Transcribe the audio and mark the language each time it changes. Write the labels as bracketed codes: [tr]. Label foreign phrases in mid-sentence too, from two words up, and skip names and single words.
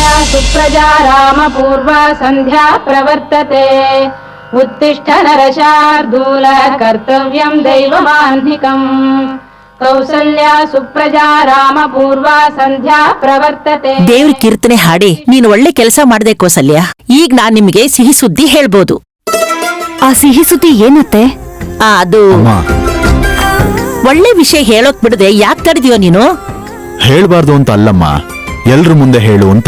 [sa] सुप्रजा रामपूर्वा सन्ध्या प्रवर्तते उत्तिष्ठ नरशार्दूल कर्तव्यं दैवमाह्निकम् कौसल्या सुप्रजा रामपूर्वा संध्या प्रवर्तते. [kn] ದೇವ್ರ ಕೀರ್ತನೆ ಹಾಡಿ ನೀನು ಒಳ್ಳೆ ಕೆಲಸ ಮಾಡ್ದೆ ಕೌಸಲ್ಯ. ಈಗ ನಾನ್ ನಿಮ್ಗೆ ಸಿಹಿ ಸುದ್ದಿ ಹೇಳ್ಬೋದು. ಆ ಸಿಹಿ ಸುದ್ದಿ ಏನತ್ತೆ? ಅದು ಒಳ್ಳೆ ವಿಷಯ ಹೇಳೋಕ್ ಬಿಡದೆ ಯಾಕೆ ತಡೆದಿಯೋ ನೀನು? ಹೇಳ್ಬಾರ್ದು ಅಂತ ಅಲ್ಲಮ್ಮ, ಎಲ್ರ ಮುಂದೆ ಹೇಳು ಅಂತ.